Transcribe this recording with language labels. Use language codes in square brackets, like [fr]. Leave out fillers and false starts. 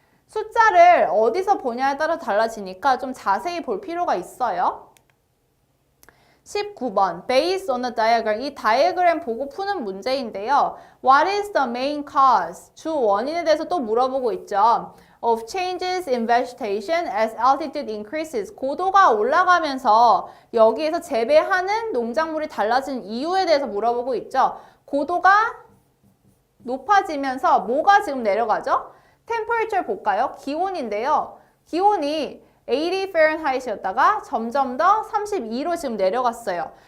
[ko] 숫자를 어디서 보냐에 따라 달라지니까 좀 자세히 볼 필요가 있어요. [en] 19번 Based on the diagram. [ko] 이 다이어그램 보고 푸는 문제인데요. [en] What is the main cause? [ko] 주 원인에 대해서 또 물어보고 있죠. [en] Of changes in vegetation as altitude increases. [ko] 고도가 올라가면서 여기에서 재배하는 농작물이 달라진 이유에 대해서 물어보고 있죠. 고도가 높아지면서 뭐가 지금 내려가죠? Temperature 볼까요? 기온인데요. 기온이 80 Fahrenheit이었다가 점점 더 32로 지금 내려갔어요.